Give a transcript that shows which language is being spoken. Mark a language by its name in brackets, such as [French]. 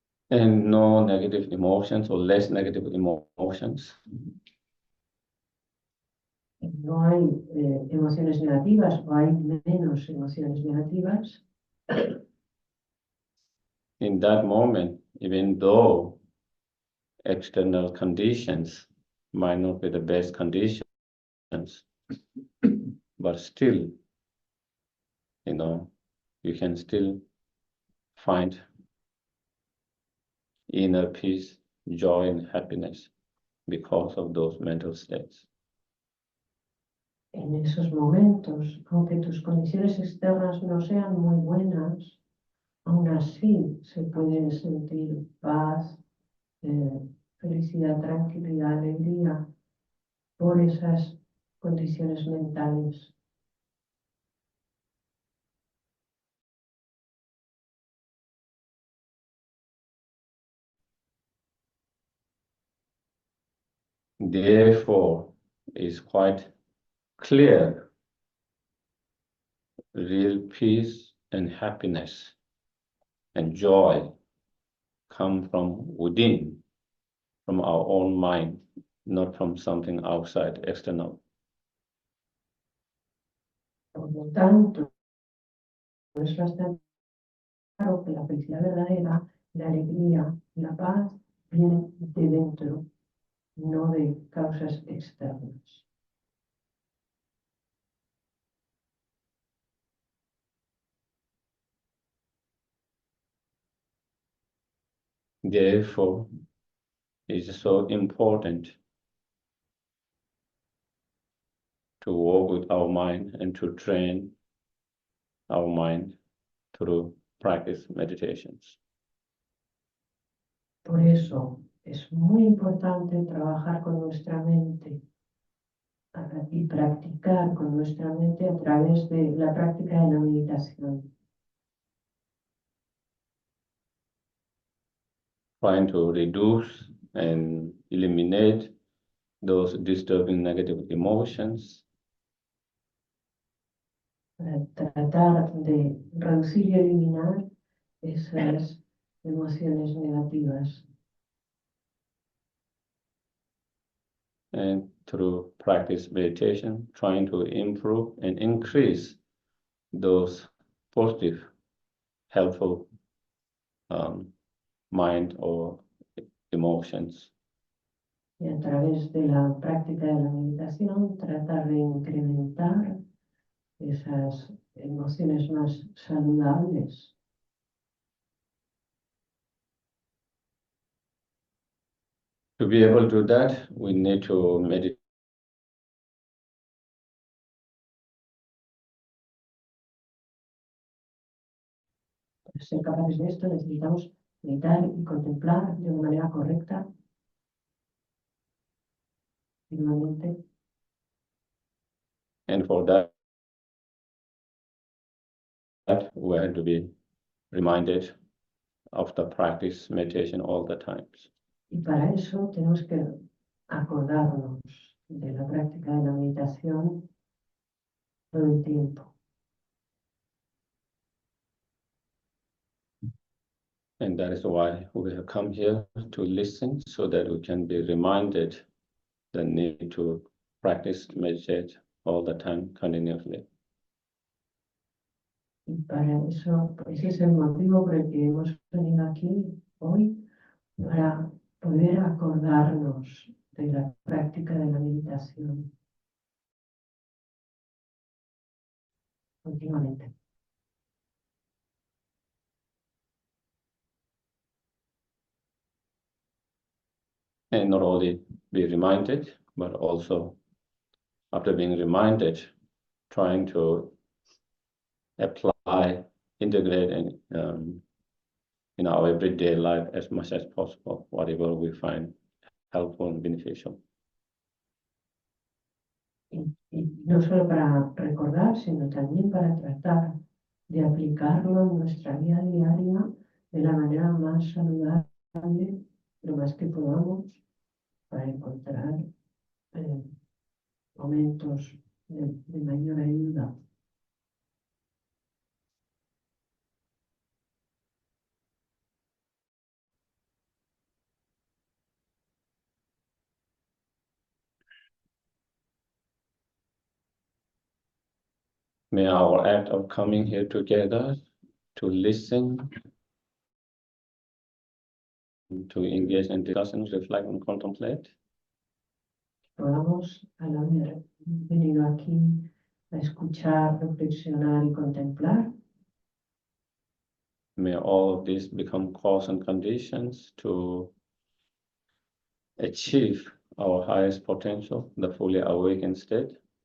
[English] And no negative emotions or less negative emotions. [Spanish] No hay emociones negativas o hay menos emociones negativas. [English] In that moment, even though external conditions might not be the best conditions, but still, you know, you can still find inner peace, joy, and happiness because of those mental states. [Spanish] En esos momentos, aunque tus condiciones externas no sean muy buenas, aún así se puede sentir paz, felicidad, tranquilidad, alegría por esas condiciones mentales. [English] Therefore, it's quite clear real peace and happiness and joy come from within, from our own mind, not from something outside, external. [Spanish] Por lo tanto, es bastante claro que la felicidad verdadera, la alegría y la paz vienen de dentro, no de causas externas. [English] Therefore, it's so important to work with our mind and to train our mind through practice meditations. [Spanish] Por eso es muy importante trabajar con nuestra mente y practicar con nuestra mente a través de la práctica de la meditación. [English] Trying to reduce and eliminate those disturbing negative emotions. [Spanish] Para tratar de reducir y eliminar esas emociones negativas. [English] And through practice meditation, trying to improve and increase those positive, helpful mind or emotions. [Spanish] Y a través de la práctica de la meditación, tratar de incrementar esas emociones más saludables. [English] To be able to do that, we need to meditate. [Spanish] Para ser capaces de esto necesitamos meditar y contemplar de una manera correcta, firmemente. [English] And for that, we have to be reminded of the practice meditation all the times. [Spanish] Y para eso tenemos que acordarnos de la práctica de la meditación todo el tiempo. [English] And that is why we have come here to listen, so that we can be reminded the need to practice meditate all the time, continuously. [Spanish] Y para eso, ese es el motivo por el que hemos venido aquí hoy, para poder acordarnos de la práctica de la meditación continuamente. [English] And not only be reminded, but also after being reminded, trying to apply, integrate in our everyday life as much as possible, whatever we find helpful and beneficial. [Spanish] Y no solo para recordar, sino también para tratar de aplicarlo en nuestra vida diaria de la manera más saludable, lo más que podamos, para encontrar momentos de mayor ayuda. [English] May our act of coming here together to listen, to engage in discussions, reflect and contemplate, [Spanish] Podamos, al haber venido aquí a escuchar, reflexionar y contemplar, [English] may all of this become cause and conditions to achieve our highest potential, the fully awakened state,